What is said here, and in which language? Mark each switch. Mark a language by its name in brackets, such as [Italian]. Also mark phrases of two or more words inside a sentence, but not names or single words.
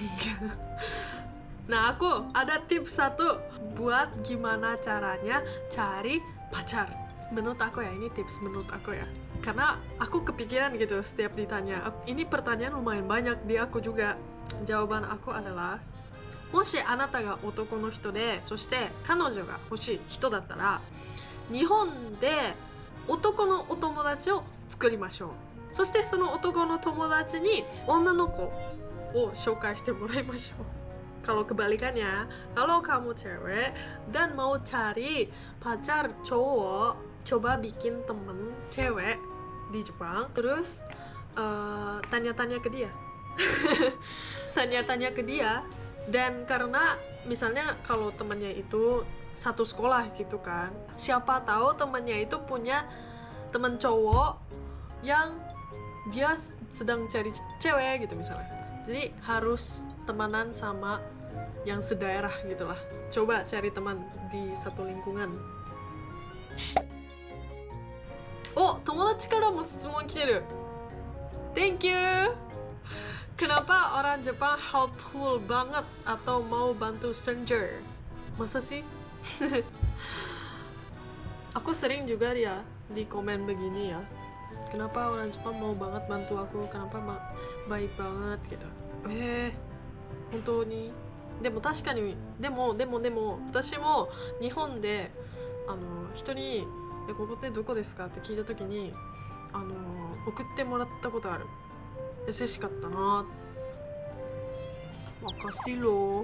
[Indonesian] Nah aku ada tips satu buat gimana caranya cari pacar. Menurut aku ya, ini tips menurut aku ya. Karena aku kepikiran gitu setiap ditanya. Ini pertanyaan lumayan banyak di aku juga. Jawaban aku adalah, [Japanese] もしあなたが男の人で、そして彼女が欲しい人だったら、日本で男のお友達を作りましょう。そしてその男の友達に女の子を紹介してもらいましょう。 [Indonesian] Kalau kebalikannya, kalau kamu cewek dan mau cari pacar cowok, coba bikin temen cewek di Jepang, terus tanya-tanya ke dia. Tanya-tanya ke dia. Dan karena misalnya kalau temennya itu satu sekolah gitu kan, siapa tahu temannya itu punya teman cowok yang dia sedang cari cewek gitu misalnya. Jadi harus temanan sama yang sedaerah gitulah. Coba cari teman di satu lingkungan. [Japanese] Oh, 友達からも質問来てる。 [English] Thank you. [Indonesian] Kenapa orang Jepang helpful banget atau mau bantu stranger? Masa sih? Aku sering juga ya di komen begini ya. Kenapa orang Jepang mau banget bantu aku? Kenapa baik banget gitu? [Japanese] 本当に？でも確かに、でも私も日本で人にここってどこですかって聞いた時に送ってもらったことある。優しかったな。任せろ。